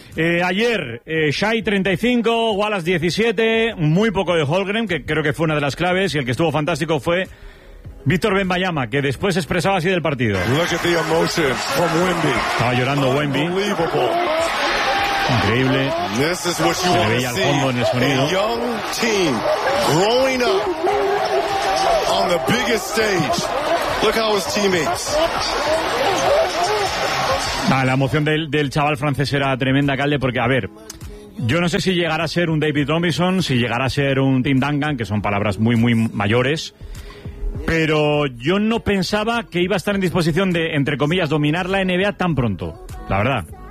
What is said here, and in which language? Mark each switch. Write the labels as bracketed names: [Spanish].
[Spanish] Ayer, Shai 35, Wallace 17, muy poco de Holmgren, que creo que fue una de las claves, y el que estuvo fantástico fue Víctor Wembanyama, que después expresaba así del partido. [English] Look at the emotions from Wemby. [Spanish] Estaba llorando Wemby. Increíble. [English] This is what you [Spanish] se le veía el fondo en el sonido. [English] A young team growing up on the biggest stage. Look how his teammates. [Spanish] Ah, la emoción del chaval francés era tremenda, Calde, porque, a ver, yo no sé si llegará a ser un David Robinson, si llegará a ser un Tim Duncan, que son palabras muy, muy mayores, pero yo no pensaba que iba a estar en disposición de, entre comillas, dominar la NBA tan pronto, la verdad.